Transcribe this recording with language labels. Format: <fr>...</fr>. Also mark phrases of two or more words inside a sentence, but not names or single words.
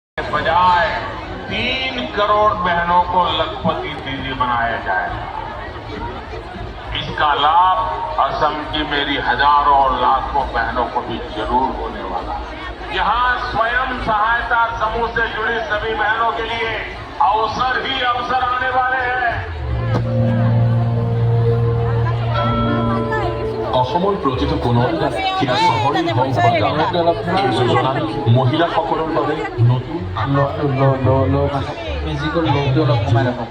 <hi>बजाय 3 करोड़ बहनों को लखपति दीदी बनाया जाएगा। इसका लाभ असम की मेरी हजारों और लाखों बहनों को भी जरूर होने वाला है। यहाँ स्वयं सहायता समूह से जुड़ी सभी बहनों के लिए अवसर ही अवसर आने वाले हैं।</hi> <as>অসমৰ প্ৰতিটো কোণত সেয়া চহৰেই হওক বা গাঁৱত এই যোজনাত মহিলাসকলৰ বাবে নতুন মেজিকৰ লওঁতে অলপ কমাই ৰাখক।</as>